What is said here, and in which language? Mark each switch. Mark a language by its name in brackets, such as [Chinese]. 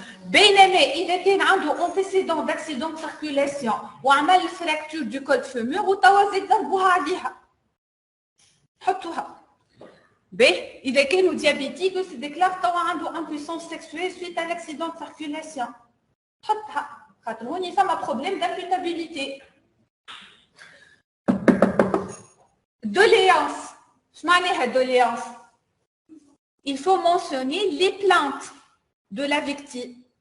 [Arabic] بينما إذا كان عنده antécédent d'accident de circulation وعمل fracture du col fémur وتوا زاد ضربوها عليها. حطوها. [French] باهي إذا كانوا diabétique se déclare توا عنده impuissance sexuelle suite à l'accident de circulation. [Arabic] حطها. خاطر هوني فما problème d'imputabilité. Doléance. شو معناها doléance? [French] Il faut mentionner les plaintes de la victime.